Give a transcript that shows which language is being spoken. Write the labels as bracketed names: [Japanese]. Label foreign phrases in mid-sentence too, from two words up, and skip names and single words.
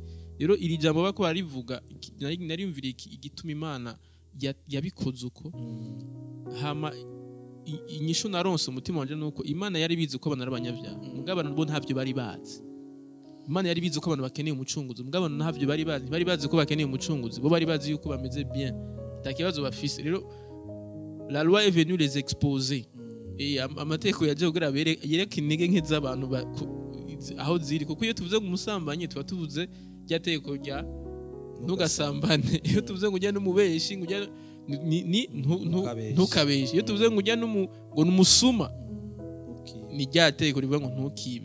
[Rundi] Rero iri jambo bako barivuga nariyumvira igituma Imana yabikoze uko. Hama inyishu naronse umutima wanje nuko Imana yari bizi ko abantu ari abanyabyaha, mugabo abantu bo ntavyo bari bazi. Imana yari bizi ko abantu bakeneye umucunguzi, mugabo abantu ntavyo bari bazi ko bakeneye umucunguzi. Bo bari bazi yuko bameze bien, takibazo bafise. [French] Rero la loi est venue les exposer. [Rundi] Amategeko yaje kugira yereka intege nke z'abantu aho ziri, kuko iyo tuvuze ngo umusambanyi tuba tuvuze ryategeko rya ntugasambane. Iyo tuvuze ngo ujya n'umubeshi ngo ujya ntukabeshi. Iyo tuvuze ngo ujya ngo n'umusuma ni ryategeko rivuga ngo ntukibe.